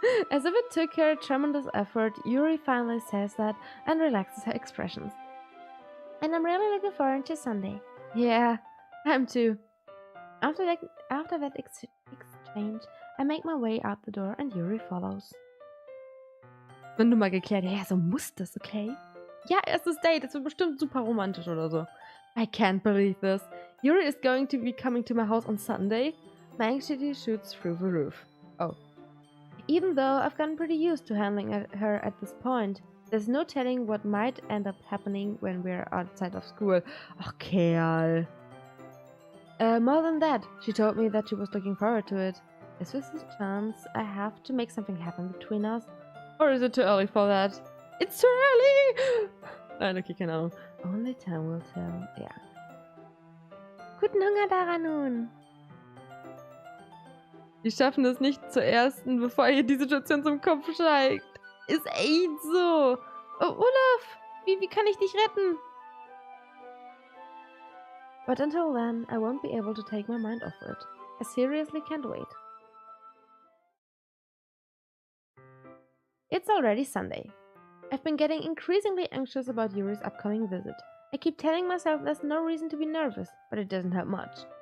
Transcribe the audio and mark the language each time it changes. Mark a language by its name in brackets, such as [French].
[English] As if it took her a tremendous effort, Yuri finally says that and relaxes her expressions. And I'm really looking forward to Sunday. Yeah, I'm too. After that exchange, I make my way out the door and Yuri follows. [German] Wenn du mal geklärt, ja, so muss das, okay? Ja, erstes Date, das wird bestimmt super romantisch oder so. [English] I can't believe this. Yuri is going to be coming to my house on Sunday? My anxiety shoots through the roof. Oh. Even though I've gotten pretty used to handling her at this point, there's no telling what might end up happening when we're outside of school. [German] Ach, Kerl. [English] More than that, she told me that she was looking forward to it. Is this a chance I have to make something happen between us? Or is it too early for that? It's too early! [German] Nein, okay, keine Ahnung. [English] Only time will tell. Ja. [German] Guten Hunger daran nun! Die schaffen es nicht zur ersten, bevor ihr die Situation zum Kopf steigt. Ist echt so. Oh, Olaf, wie kann ich dich retten? [English] But until then, I won't be able to take my mind off it. I seriously can't wait. It's already Sunday. I've been getting increasingly anxious about Yuri's upcoming visit. I keep telling myself there's no reason to be nervous, but it doesn't help much.